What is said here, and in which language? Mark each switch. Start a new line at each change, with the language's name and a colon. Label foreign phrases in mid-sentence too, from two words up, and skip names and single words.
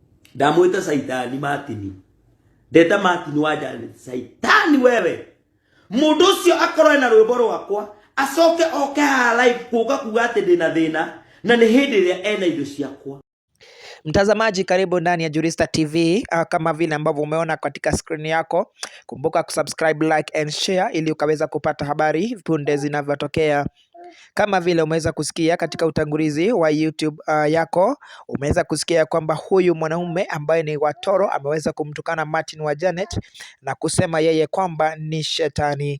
Kikuyu: Ndamwita Saitani Martin. Ndeta Martin wa Janet. Saitani wewe. Mundu ucio akorwo na rwimbo rwakwa acoke oke live kuga kuga ati ndina thina na ni hindi ria ena indo ciakwa.
Swahili: Mtazamaji, karibu ndani ya Jurista TV. Kama vile ambavyo umeona katika screen yako, kumbuka kusubscribe,
English: like and share
Swahili: ili ukaweza kupata habari punde zinavyotokea. Kama vile umeweza kusikia katika utangulizi wa YouTube yako, umeweza kusikia kwamba huyu mwanaume ambaye ni Watoro ameweza kumtukana Martin wa Janet na kusema yeye kwamba ni shetani.